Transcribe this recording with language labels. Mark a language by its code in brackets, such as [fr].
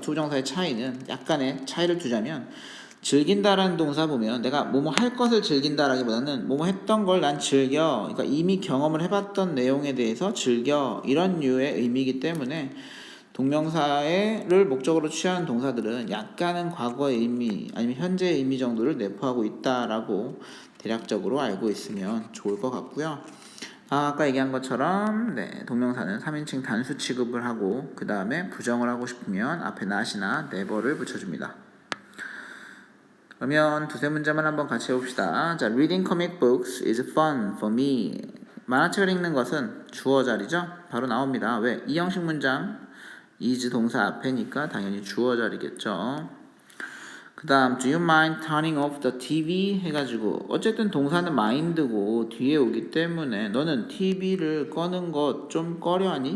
[ko] 투부정사의 차이는 약간의 차이를 두자면 즐긴다라는 동사 보면 내가 뭐뭐 할 것을 즐긴다라기보다는 뭐뭐 했던 걸 난 즐겨, 그러니까 이미 경험을 해봤던 내용에 대해서 즐겨, 이런 류의 의미이기 때문에 동명사를 목적으로 취하는 동사들은 약간은 과거의 의미 아니면 현재의 의미 정도를 내포하고 있다라고 대략적으로 알고 있으면 좋을 것 같고요. 아까 얘기한 것처럼 동명사는 3인칭 단수 취급을 하고 그 다음에 부정을 하고 싶으면 앞에 not이나 never를 붙여줍니다. 그러면 두세 문제만 한번 같이 해봅시다. [en] 자, reading comic books is fun for me. [ko] 만화책을 읽는 것은 주어 자리죠? 바로 나옵니다. 왜? 이 형식 문장 is 동사 앞에니까 당연히 주어 자리겠죠. 그 다음 [en] do you mind turning off the TV [ko] 해가지고 어쨌든 동사는 mind고 뒤에 오기 때문에 너는 TV를 꺼는 것 좀 꺼려하니?